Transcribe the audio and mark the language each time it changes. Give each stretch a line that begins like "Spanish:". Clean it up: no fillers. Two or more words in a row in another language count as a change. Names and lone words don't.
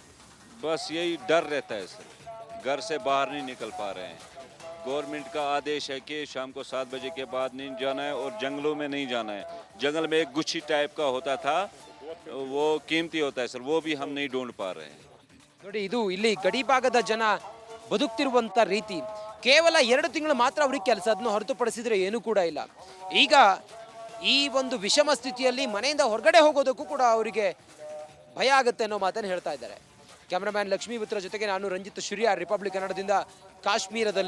Hindi: बस यही डर रहता है सर, घर से बाहर नहीं निकल पा रहे हैं. गवर्नमेंट का आदेश है कि शाम को 7 बजे के बाद नहीं जाना है और जंगलों में नहीं जाना है. जंगल में एक गुच्छी टाइप का होता था, वो कीमती होता है सर, वो भी हम नहीं ढूंढ पा रहे हैं.
Kannada: ನೋಡಿ, ಇದು ಇಲ್ಲಿ ಗಡಿ ಭಾಗದ ಜನ ಬದುಕ್ತಿರುವಂಥ ರೀತಿ. ಕೇವಲ 2 ತಿಂಗಳು ಮಾತ್ರ ಅವ್ರಿಗೆ ಕೆಲಸ, ಅದನ್ನು ಹೊರತುಪಡಿಸಿದ್ರೆ ಏನೂ ಕೂಡ ಇಲ್ಲ. ಈಗ ಈ ಒಂದು ವಿಷಮ ಸ್ಥಿತಿಯಲ್ಲಿ ಮನೆಯಿಂದ ಹೊರಗಡೆ ಹೋಗೋದಕ್ಕೂ ಕೂಡ ಅವರಿಗೆ ಭಯ ಆಗುತ್ತೆ ಅನ್ನೋ ಮಾತನ್ನು ಹೇಳ್ತಾ ಇದ್ದಾರೆ. ಕ್ಯಾಮ್ರಾಮ್ಯಾನ್ ಲಕ್ಷ್ಮೀ ಪುತ್ರ ಜೊತೆಗೆ ನಾನು ರಂಜಿತ್ ಶುರಿಯಾ, ರಿಪಬ್ಲಿಕ್ ಕನ್ನಡದಿಂದ, ಕಾಶ್ಮೀರದಲ್ಲಿ.